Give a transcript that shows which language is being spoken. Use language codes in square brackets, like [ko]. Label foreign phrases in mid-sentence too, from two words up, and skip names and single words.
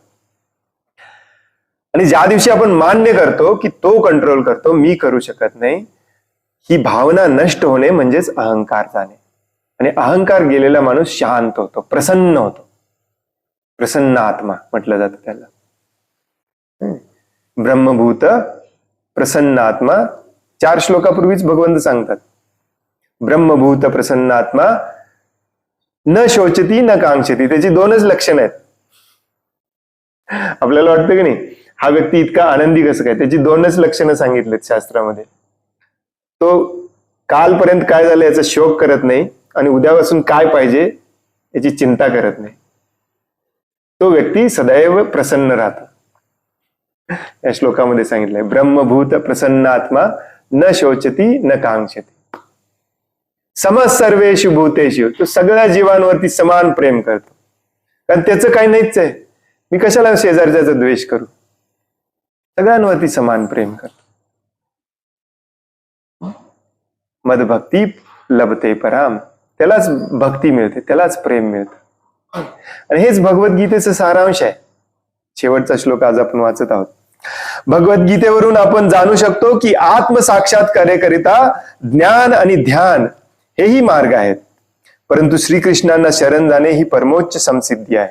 [mr] आणि ज्या दिवशी आपण मान्य करतो की तो कंट्रोल करतो, मी करू शकत नाही, ही भावना नष्ट होणे म्हणजेच अहंकार जाणे. आणि अहंकार गेलेला माणूस शांत होतो, प्रसन्न होतो. प्रसन्न आत्मा म्हटलं जातं त्याला. [sa] ब्रह्मभूत प्रसन्न आत्मा [mr] 4 श्लोकापूर्वीच भगवंत सांगतात. [sa] ब्रह्मभूत प्रसन्न आत्मा न शोचती न कांक्षती. [mr] त्याची 2च लक्षणं आहेत. आपल्याला वाटतं की नाही, हा व्यक्ती इतका आनंदी कसं काय? त्याची 2च लक्षणं सांगितलेत शास्त्रामध्ये. तो कालपर्यंत काय झालं याचा शोक करत नाही आणि उद्यापासून काय पाहिजे याची चिंता करत नाही. तो व्यक्ती सदैव प्रसन्न राहतो. या श्लोकामध्ये सांगितलंय, [sa] ब्रह्मभूत प्रसन्न आत्मा न शोचती न कांक्षती. समज सर्वेषु भूतेषु. [mr] तो सगळ्या जीवांवरती समान प्रेम करतो. कारण त्याचं काही नाहीच आहे. मी कशाला शेजारच्याचा द्वेष करू? सगळ्यांवरती समान प्रेम करतो. [sa] मदभक्ती लभते पराम. [mr] त्यालाच भक्ती मिळते, त्यालाच प्रेम मिळतं. आणि हेच भगवद्गीतेचं सारांश आहे. शेवटचा श्लोक आज आपण वाचत आहोत. भगवद्गीतेवरून आपण जाणू शकतो की आत्मसाक्षात्काराकरिता ज्ञान आणि ध्यान हेही मार्ग आहेत, परंतु श्रीकृष्णांना शरण जाणे ही परमोच्च समसिद्धी आहे.